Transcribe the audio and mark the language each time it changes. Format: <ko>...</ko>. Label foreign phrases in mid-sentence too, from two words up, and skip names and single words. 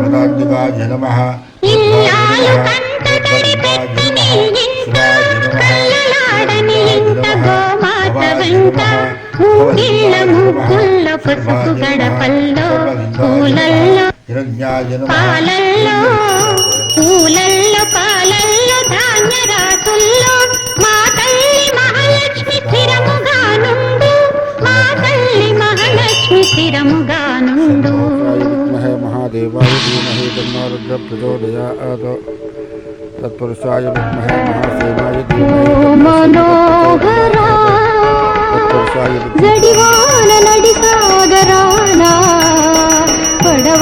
<te>ఇల్లాలు కంట తడి పెట్టి నీ ఇంట కళ్ళలాడని ఇంట గోమాత వెంట మూగిళ్ళ ముగ్గుల్లో పసుపు గడపల్లో పూలల్లో పాలల్లో పూలల్లో పాలల్లో ధాన్య రాసుల్లో మా తల్లి మహాలక్ష్మి స్థిరముగానుండు మా తల్లి మహాలక్ష్మి స్థిరముగానుండు</te> <sa>महादेवाय धीमहि तन्नो रुद्रः प्रचोदयात् तत्पुरुषाय विद्महे महासेनाय धीमहि मनोहरा जडिवान नडिसागराना पडवा</sa>